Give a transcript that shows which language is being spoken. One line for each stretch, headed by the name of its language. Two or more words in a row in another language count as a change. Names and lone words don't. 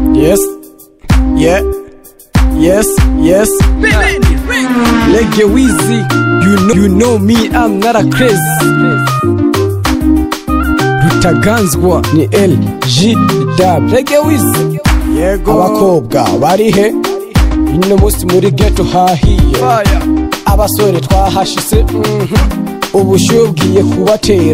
English: Yes, yeah, yes, yes. Lege Wizzy, you know me, I'm not a crazy.
Rundi: Rutaganzwa ni LGW. Lege Wizzy, yego. Abakobwa barihe, ino musi muri ghetto hahiye. Abasore twahashise, ubushuye bwiye kubatera.